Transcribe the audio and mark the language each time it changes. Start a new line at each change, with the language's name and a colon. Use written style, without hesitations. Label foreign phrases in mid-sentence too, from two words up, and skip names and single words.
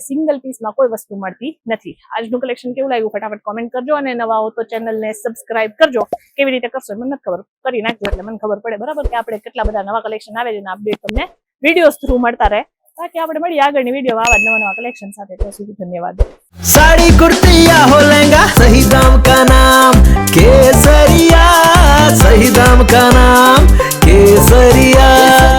Gujarati: સિંગલ પીસમાં કોઈ વસ્તુ મળતી નથી. આજનું કલેક્શન કેવું લાગ્યું ફટાફટ કોમેન્ટ કરજો અને નવા હો તો ચેનલને સબસ્ક્રાઇબ કરજો. કેવી રીતે કરશો મને નથી ખબર, કરી નાખજો એટલે મને ખબર પડે, બરાબર, કે આપણે કેટલા બધા નવા કલેક્શન આવે છે અને અપડેટ તમને
English: videos through
Gujarati: મળતા રહે. બાકી આપણે મળીએ આગળની વિડીયો આવા નવા કલેક્શન સાથે. ત્યાં સુધી ધન્યવાદ.
Hindi: साड़ी कुर्ती या हो लहंगा सही दाम का नाम केसरिया, सही दाम का नाम केसरिया.